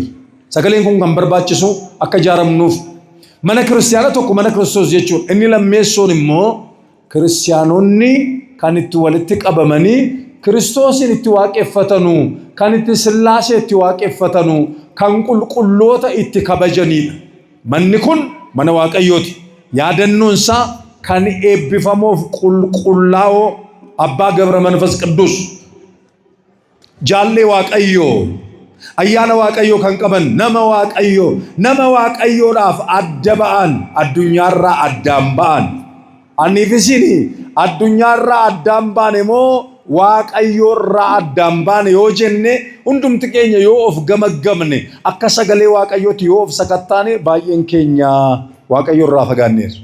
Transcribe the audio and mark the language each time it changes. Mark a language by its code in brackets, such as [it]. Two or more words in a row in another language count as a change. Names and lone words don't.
[om] Sagaleen kun kan barbaachisu akka ijaaramnuuf. Mana kiristiyaana tokko mana Kiristoos jechuun inni lammeessoon immoo kiristiyaanonni kan itti walitti qabamanii Kiristoosin itti waaqeffatanu, kan itti Sillaasee itti waaqeffatanu, kan qulqulloota itti kabajanidha. Manni kun mana Waaqayyooti. Yaadannoon isaa kan eebbifamuuf qulqullaa'oo Abbaa ገብረ መንፈስ ቅዱስ jaallee Waaqayyoo ayyaana Waaqayyoo kan qaban nama Waaqayyoodhaaf adda ba'an, addunyaarraa addaan ba'an. Aniifisini addunyaarraa addaan baane moo Waaqayyoorraa addaan baane yoo jenne hundumti keenya yoo of gamaggamne akka sagalee Waaqayyooti yoo of sakattaane baay'een keenya Waaqayyoorraa fagaanneerra.